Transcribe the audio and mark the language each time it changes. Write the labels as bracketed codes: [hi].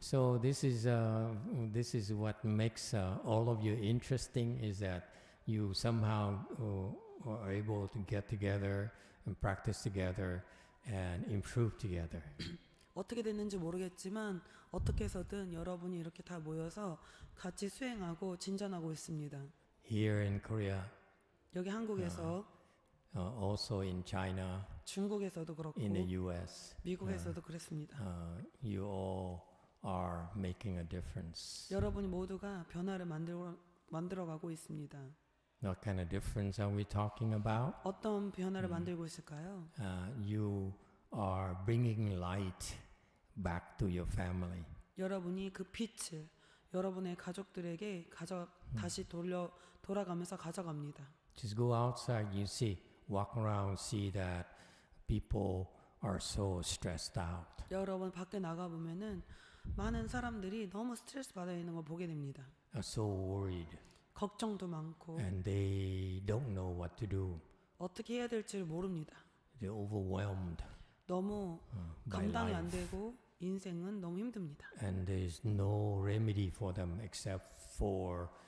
[en] So this is what makes all of you interesting is that you somehow are able to get together and practice together and improve together. [ko] 어떻게 됐는지 모르겠지만 어떻게 해서든 여러분이 이렇게 다 모여서 같이 수행하고 진전하고 있습니다. [en] Here in Korea, [ko] 여기 한국에서 [en] also in China, [ko] 중국에서도 그렇고 [en] in the U.S., [ko] 미국에서도 그랬습니다. [en] you all are making a difference. [ko] 여러분이 모두가 변화를 만들어가고 있습니다. [en] What kind of difference are we talking about? [ko] 어떤 변화를 만들고 있을까요? [en] You are bringing light back to your family. [ko] 여러분이 그 빛을 여러분의 가족들에게 다시 돌아가면서 가져갑니다. [en] Just go outside, you see, walk around, see that people are so stressed out. [ko] 여러분 밖에 나가 보면은 많은 사람들이 너무 스트레스 받아 있는 걸 보게 됩니다. [en] Are so worried, [ko] 걱정도 많고 [en] and they don't know what to do. [ko] 어떻게 해야 될지를 모릅니다. [en] They're overwhelmed [ko] 너무 [en] by [ko] 감당이 안 [en] life, [ko] 되고 인생은 너무 힘듭니다. [en] and there's no remedy for them except for